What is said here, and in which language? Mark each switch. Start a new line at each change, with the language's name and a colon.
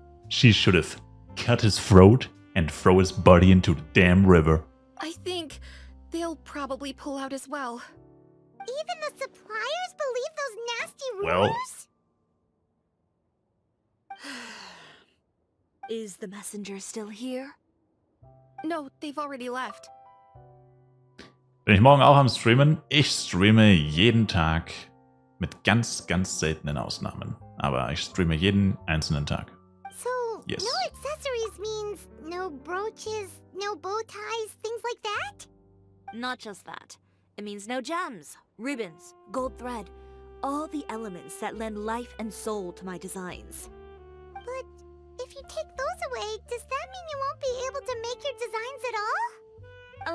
English: She should have cut his throat and throw his body into the damn river. I think they'll probably pull out as well. Even the suppliers believe those nasty Well- rumors? Is the messenger still here? No, they've already left.
German: Bin ich morgen auch am Streamen? Ich streame jeden Tag mit ganz, ganz seltenen Ausnahmen. Aber ich streame jeden einzelnen Tag.
English: So, Yes. no accessories means no brooches, no bow ties, things like that? Not just that. It means no gems, ribbons, gold thread, all the elements that lend life and soul to my designs. But if you take those away, does that mean you won't be able to make your designs at all?